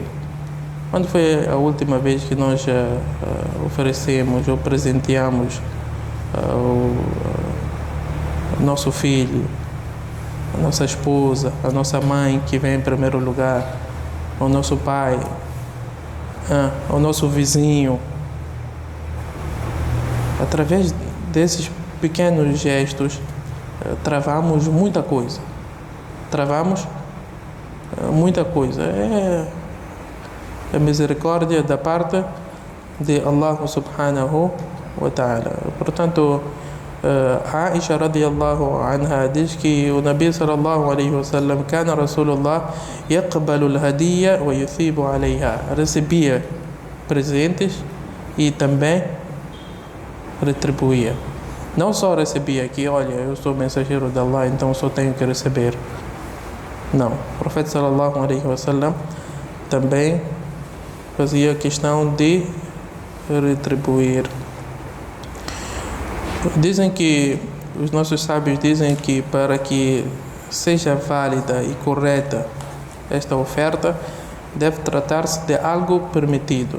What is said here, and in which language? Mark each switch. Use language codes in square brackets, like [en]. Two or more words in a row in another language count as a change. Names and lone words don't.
[pt] Quando foi a última vez que nós oferecemos ou presenteamos o nosso filho, a nossa esposa, a nossa mãe que vem em primeiro lugar, o nosso pai, o nosso vizinho? Através desses pequenos gestos, travamos muita coisa. É a misericórdia da parte de Allah [ar] سبحانه وتعالى. Portanto, Aisha رضي الله عنها [pt] diz que o [ar] نبي صلى الله عليه وسلم كان رسول الله يقبل الهدية و يثيب عليها. [pt] Recebia presentes e também retribuía. Não só recebia que, olha, eu sou mensageiro de Allah, então só tenho que receber. Não. O profeta [ar] صلى الله عليه وسلم [pt] também fazia questão de retribuir. Dizem que, os nossos sábios dizem que para que seja válida e correta esta oferta, deve tratar-se de algo permitido.